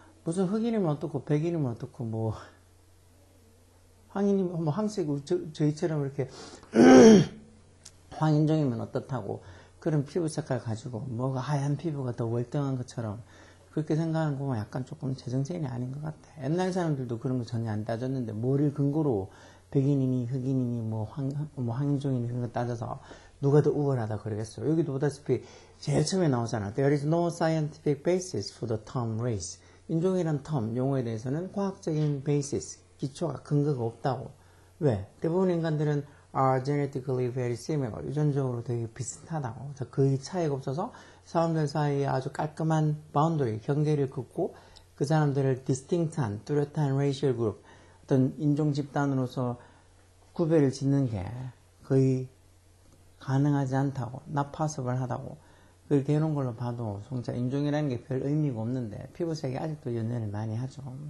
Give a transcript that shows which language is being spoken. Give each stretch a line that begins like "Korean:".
Korean: 무슨 흑인이면 어떻고 백인이면 어떻고 뭐 황인이면 뭐 황색 저희처럼 이렇게 황인종이면 어떻다고 그런 피부 색깔 가지고 뭐가 하얀 피부가 더 월등한 것처럼 그렇게 생각하는 거 보면 약간 조금 제정신이 아닌 것 같아. 옛날 사람들도 그런 거 전혀 안 따졌는데 뭐를 근거로 백인이니 흑인이니 뭐 황인종이니 그런 거 따져서 누가 더 우월하다 그러겠어요. 여기도 보다시피 제일 처음에 나오잖아.
English: There is no scientific basis for the term race.
Korean: 인종이란 term, 용어에 대해서는 과학적인 basis, 기초가 근거가 없다고. 왜? 대부분 인간들은
English: are genetically very similar.
Korean: 유전적으로 되게 비슷하다고. 거의 차이가 없어서 사람들 사이에 아주 깔끔한 바운더리, 경계를 긋고 그 사람들을 distinct한, 뚜렷한 racial group, 어떤 인종 집단으로서 구별을 짓는 게 거의 가능하지 않다고,
English: not possible
Korean: 하다고 그렇게 해놓은 걸로 봐도 진짜 인종이라는 게 별 의미가 없는데 피부색이 아직도 연연을 많이 하죠.